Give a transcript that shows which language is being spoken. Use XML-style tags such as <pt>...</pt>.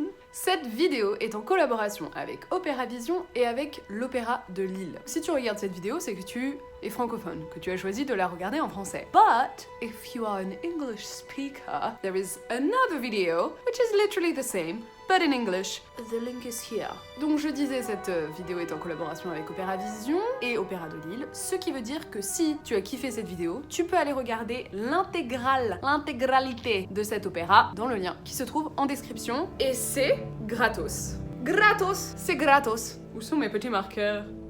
<fr>Cette vidéo est en collaboration avec Opéra Vision et avec l'Opéra de Lille. Si tu regardes cette vidéo, c'est que tu es francophone, que tu as choisi de la regarder en français.</fr> <en>But if you are an English speaker, there is another video which is literally the same, but in English. The link is here.</en> <fr>Donc je disais, cette vidéo est en collaboration avec Opéra Vision et Opéra de Lille, ce qui veut dire que si tu as kiffé cette vidéo, tu peux aller regarder l'intégralité de cet opéra dans le lien qui se trouve en description, et c'est gratos. Gratos, c'est gratos. Où sont mes petits marqueurs?</fr>